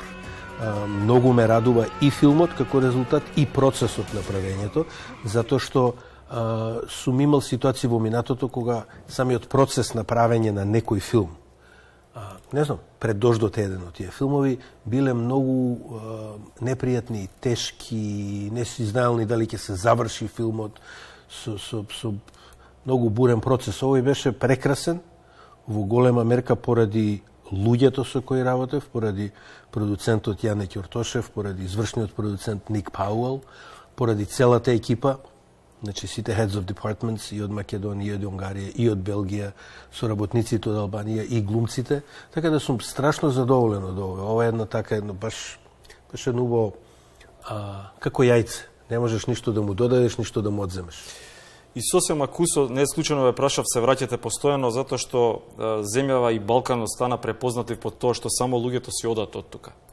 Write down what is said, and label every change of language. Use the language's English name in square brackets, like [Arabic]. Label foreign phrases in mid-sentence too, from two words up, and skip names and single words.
[Macedonian] Многу ме радува и филмот како резултат и процесот на правењето, затоа што сум имал ситуации во минатото кога самиот процес на правење на некој филм, не знам, пред дождот е еден од тие филмови, биле многу непријатни и тешки, не си знаел ни дали ќе се заврши филмот, со многу бурен процес. Овој беше прекрасен, во голема мерка поради луѓето со кои работев, поради продуцентот Јане Ќортошев, поради извршниот продуцент Ник Пауел, поради целата екипа, значи сите [English] heads of departments [Macedonian] и од Македонија, и од Унгарија, и од Белгија, соработниците од Албанија и глумците, така да сум страшно задоволен од ова. Ова е една така, баш едно убаво, како јајце. Не можеш ништо да му додадеш, ништо да му одземеш. И сосема кусо, не случајно ве прашав, се враќате постојано, затоа што земјава и Балканот стана препознати по тоа што само луѓето си одат од тука.